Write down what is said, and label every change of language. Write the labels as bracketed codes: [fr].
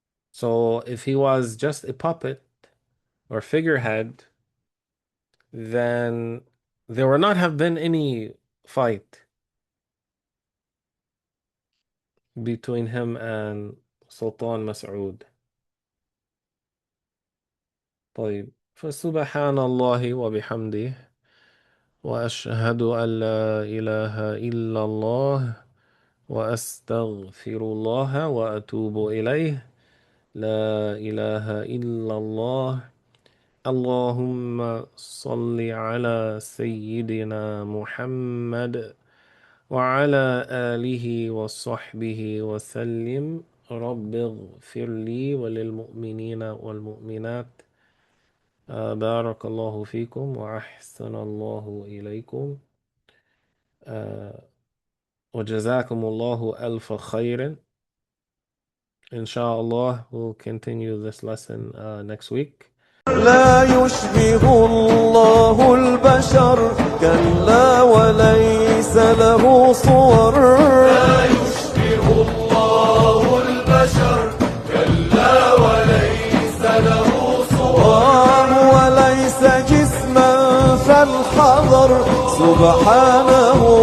[en] So if he was just a puppet or figurehead, then there would not have been any fight between him and Sultan Mas'ud. [ar] طيب فسبحان الله وبحمده وأشهد أن لا إله إلا الله وأستغفر الله وأتوب إليه. لا إله إلا الله. اللهم صل على سيدنا محمد وعلى آله وصحبه وسلم. رب اغفر لي وللمؤمنين والمؤمنات. بارك الله فيكم وأحسن الله إليكم. وجزاكم الله ألف خير. [en] Inshallah, we'll continue this lesson next week. [ar] لا يشبه الله البشر كلا وليس له صور لا يشبه الله البشر كلا وليس له صور وليس جسما فالحذر سبحانه